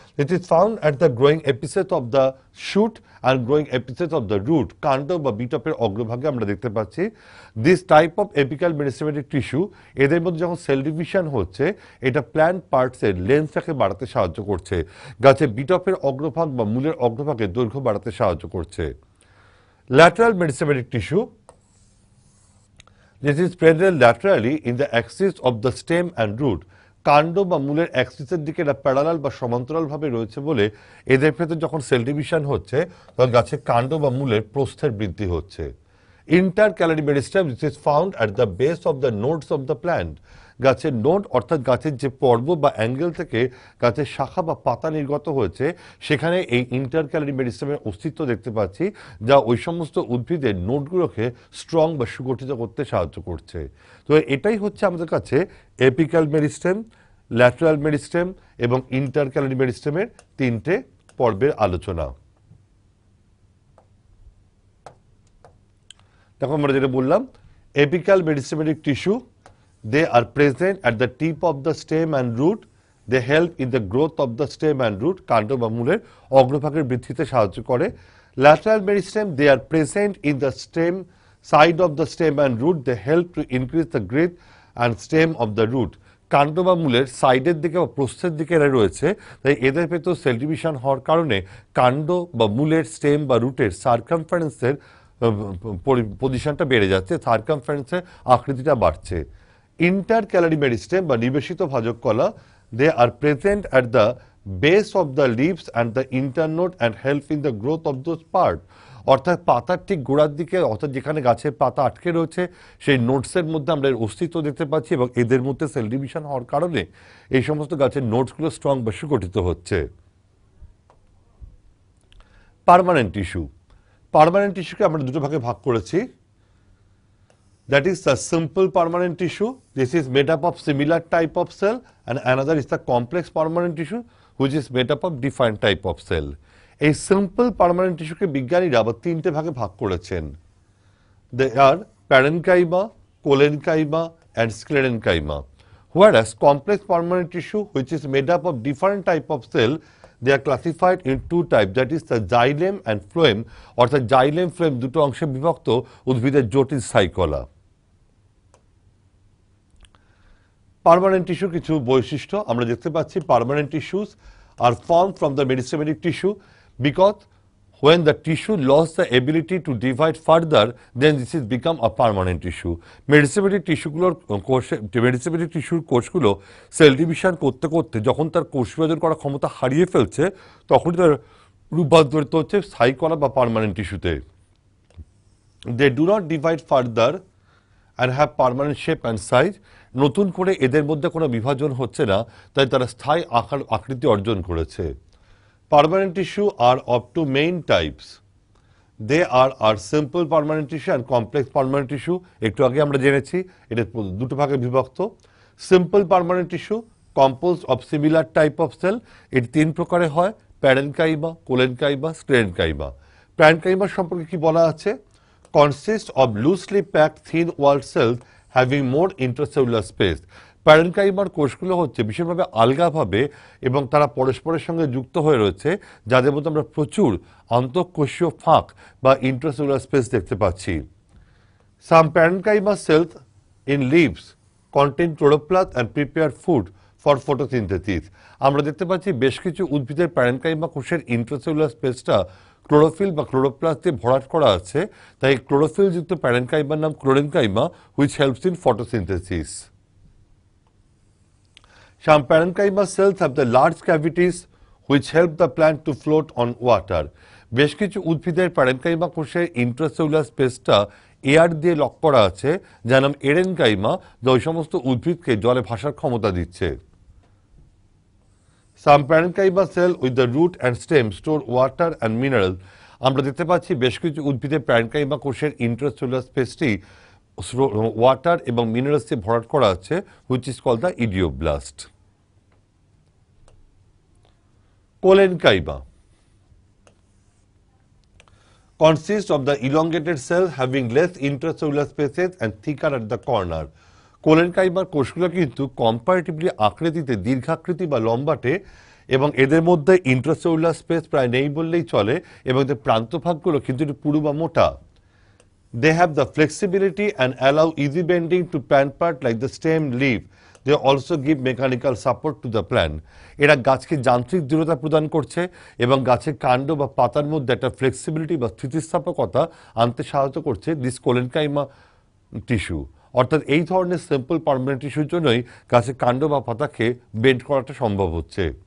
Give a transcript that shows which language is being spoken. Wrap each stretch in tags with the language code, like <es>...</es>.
<en>It is found at the growing apices of the shoot and growing apices of the root.</en> <bn>কাণ্ড বা বিটপের অগ্রভাগে আমরা দেখতে পাচ্ছি</bn> <en>This type of apical meristematic tissue.</en> <bn>এদের মধ্যে যখন সেল ডিভিশন হচ্ছে, এটা প্ল্যান্ট পার্টসের লেন্থটাকে বাড়াতে সাহায্য করছে, গাছের বিটপের অগ্রভাগ বা মূলের অগ্রভাগের দৈর্ঘ্য বাড়াতে সাহায্য করছে।</bn> <en>Lateral meristematic tissue, this is present laterally in the axis of the stem and root.</en> <bn>কাণ্ড বা মূলের অ্যাক্সিসের দিকে এটা প্যারালাল বা সমান্তরালভাবে রয়েছে বলে এদের ভেতর যখন সেল ডিভিশন হচ্ছে, তখন গাছের কাণ্ড বা মূলের প্রস্থের বৃদ্ধি হচ্ছে।</bn> <en>Intercalary meristem, this is found at the base of the nodes of the plant.</en> <bn>গাছের নোড অর্থাৎ গাছের যে পর্ব বা অ্যাঙ্গেল থেকে গাছের শাখা বা পাতা নির্গত হয়েছে, সেখানে এই ইন্টারক্যালারি মেরিস্টেমের অস্তিত্ব দেখতে পাচ্ছি, যা ওই সমস্ত উদ্ভিদের নোডগুলোকে স্ট্রং বা সুগঠিত করতে সাহায্য করছে। তো এটাই হচ্ছে আমাদের কাছে এপিক্যাল মেরিস্টেম, ল্যাটারাল মেরিস্টেম এবং ইন্টারক্যালারি মেরিস্টেমের তিনটে পর্বের আলোচনা। দেখো আমরা যেটা বললাম,</bn> <en>Apical meristematic tissue, they are present at the tip of the stem and root. They help in the growth of the stem and root.</en> <bn>কাণ্ড বা মূলের অগ্রভাগের বৃদ্ধিতে সাহায্য করে।</bn> <en>Lateral meristem, they are present in the stem side of the stem and root. They help to increase the girth and stem of the root.</en> <bn>কাণ্ড বা মূলের সাইডের দিকে বা প্রস্থের দিকে এরা রয়েছে, তাই এদের ভেতর সেল ডিভিশন হওয়ার কারণে কাণ্ড বা মূলের স্টেম বা রুটের সার্কামফারেন্সের পজিশনটা বেড়ে যাচ্ছে, সার্কামফারেন্সের আকৃতিটা বাড়ছে।</bn> <en>intercalary meristem</en> <bn>বা নিবেশিত ভাজক কলা,</bn> <en>They are present at the base of the leaves and the internode and help in the growth of those part.</en> <bn>অর্থাৎ পাতার ঠিক গোড়ার দিকে, অর্থাৎ যেখানে গাছের পাতা আটকে রয়েছে, সেই নোটসের মধ্যে আমরা এর অস্তিত্ব দেখতে পাচ্ছি এবং এদের মধ্যে সেল ডিভিশন হওয়ার কারণে এই সমস্ত গাছের নোটসগুলো স্ট্রং বা সুগঠিত হচ্ছে। Permanent tissue. পার্মানেন্ট টিস্যুকে আমরা দুটো ভাগে ভাগ করেছি।</bn> <en>That is the simple permanent tissue. This is made up of similar type of cell, and another is the complex permanent tissue, which is made up of different type of cell.</en> <bn>এই simple permanent টিস্যুকে বিজ্ঞানীরা আবার তিনটে ভাগে ভাগ করেছেন।</bn> <en>They are parenchyma, collenchyma and sclerenchyma. Whereas complex permanent tissue, which is made up of different type of cell, they are classified in two types, that is the xylem and phloem,</en> <bn>অর্থাৎ xylem phloem দুটো অংশে বিভক্ত উদ্ভিদের জটিল স্থায়ী কলা। Permanent টিস্যুর কিছু বৈশিষ্ট্য আমরা দেখতে পাচ্ছি।</bn> <en>Permanent tissues are form from the meristematic tissue because when the tissue lost the ability to divide further, then this is become a permanent tissue.</en> <bn>Meristematic টিস্যুগুলোর মেরিস্টেমেটিক টিস্যুর কোষগুলো সেল ডিভিশন করতে করতে যখন তার কোষ বিভাজন করার ক্ষমতা হারিয়ে ফেলছে, তখনই তার রূপান্তরিত হচ্ছে স্থায়ী কলা বা permanent টিস্যুতে।</bn> <en>They do not divide further and have permanent shape and size.</en> <bn>নতুন করে এদের মধ্যে কোনো বিভাজন হচ্ছে না, তাই তারা স্থায়ী আকৃতি অর্জন করেছে।</bn> <en>Permanent tissue are of two main types. They are simple permanent tissue and complex permanent tissue.</en> <bn>একটু আগে আমরা জেনেছি এটা দুটো ভাগে বিভক্ত।</bn> <en>Simple permanent tissue composed of similar type of cell.</en> <bn>এর তিন প্রকারে হয়, প্যারেনকাইমা, কোলেনকাইমা, স্টেরেনকাইমা। প্যারেনকাইমা সম্পর্কে কি বলা আছে?</bn> <en>Consists of loosely packed thin walled cells having more intracellular space.</en> <bn>প্যারেনকাইমার কোষগুলো হচ্ছে বিশেষভাবে আলগাভাবে এবং তারা পরস্পরের সঙ্গে যুক্ত হয়ে রয়েছে, যাদের মধ্যে আমরা প্রচুর আন্তঃকোষীয় ফাঁক বা ইন্ট্রাসেলুলার স্পেস দেখতে পাচ্ছি।</bn> <en>Some parenchyma cells in leaves contain chloroplast and prepare food for photosynthesis.</en> <bn>আমরা দেখতে পাচ্ছি বেশ কিছু উদ্ভিদের প্যারেনকাইমা কোষের ইন্ট্রাসেলুলার স্পেসটা ক্লোরোফিল বা ক্লোরোপ্লাস্ট দিয়ে ভরাট করা আছে, তাই ক্লোরোফিলযুক্ত প্যারেনকাইমার নাম ক্লোরেনকাইমা,</bn> <en>Which helps in photosynthesis. Some parenchyma cells have the large cavities which help the plant to float on water.</en> <bn>বেশ কিছু উদ্ভিদের প্যারেনকাইমা কোষের ইন্ট্রাসেলুলার স্পেসটা এয়ার দিয়ে লক করা আছে, যার নাম এরেনকাইমা, যা ওই সমস্ত উদ্ভিদকে জলে ভাসার ক্ষমতা দিচ্ছে।</bn> <en>Some parenchyma cell with the root and stem store water and minerals.</en> <bn>আমরা দেখতে পাচ্ছি বেশ কিছু উদ্ভিদের প্যারেনকাইমা কোষের ইন্ট্রাসেলুলার স্পেসটি ওয়াটার এবং মিনারেলস দিয়ে ভরাট করা আছে,</bn> <en>Which is called the idioblast. Collenchyma consists of the elongated cell having less intracellular spaces and thicker at the corner.</en> <bn>কোলেনকাইমার কোষগুলো কিন্তু কম্পারেটিভলি আকৃতিতে দীর্ঘাকৃতি বা লম্বাটে এবং এদের মধ্যে ইন্ট্রাসেলুলার স্পেস প্রায় নেই বললেই চলে এবং এদের প্রান্তভাগগুলো কিন্তু একটু পুরু বা মোটা।</bn> <en>They have the flexibility and allow easy bending to plant part like the stem, leaf. They also give mechanical support to the plant.</en> <bn>এরা গাছকে যান্ত্রিক দৃঢ়তা প্রদান করছে এবং গাছের কাণ্ড বা পাতার মধ্যে একটা ফ্লেক্সিবিলিটি বা স্থিতিস্থাপকতা আনতে সাহায্য করছে</bn> <en>This collenchyma tissue.</en> <bn>অর্থাৎ এই ধরনের সিম্পল পার্মানেন্ট টিস্যুর জন্যই গাছের কাণ্ড বা পাতাকে বেন্ড করাটা সম্ভব হচ্ছে।</bn>